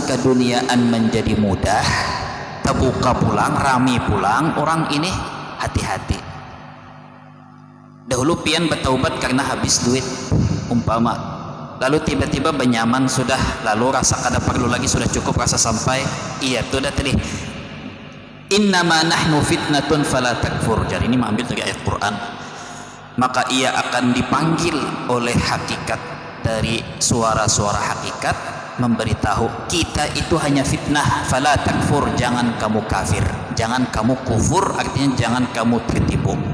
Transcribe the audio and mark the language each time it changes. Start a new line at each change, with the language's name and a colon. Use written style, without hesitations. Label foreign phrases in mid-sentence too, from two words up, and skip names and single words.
Banjar: keduniaan menjadi mudah terbuka pulang rami pulang orang ini hati-hati dahulu pian bertaubat karena habis duit umpama lalu tiba-tiba benyaman sudah lalu rasa kada perlu lagi sudah cukup rasa sampai iya itu dah tadi
Arabic: إنما نحن فتنة فلا تكفر
Banjar: jadi ini mengambil dari ayat Quran maka ia akan dipanggil oleh hakikat dari suara-suara hakikat memberitahu kita itu hanya fitnah
Arabic: فلا تكفر
Banjar: jangan kamu kafir jangan kamu kufur artinya jangan kamu tertipu